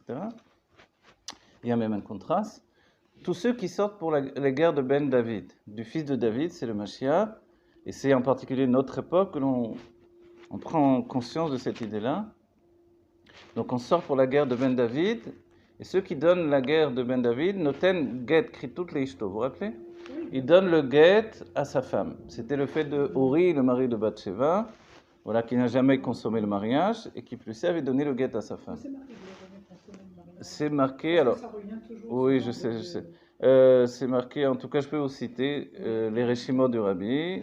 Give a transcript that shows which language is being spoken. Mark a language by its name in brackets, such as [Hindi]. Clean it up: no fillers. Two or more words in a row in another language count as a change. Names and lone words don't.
[French] Il y a même un contraste. Tous ceux qui sortent pour la guerre de Ben David, du fils de David, c'est le Mashiach, et c'est en particulier notre époque que l'on prend conscience de cette idée-là. Donc on sort pour la guerre de Ben David, et ceux qui donnent la guerre de Ben David, [Hebrew] נותן גט כריתות לאשתו, [French] vous vous rappelez? Ils donnent le get à sa femme. C'était le fait de Uri, le mari de Bathsheba, voilà, qui n'a jamais consommé le mariage, et qui plus avait donné le get à sa femme. C'est marqué, alors, oui, je sais. C'est marqué, en tout cas, je peux vous citer les Réchimot du Rabbi.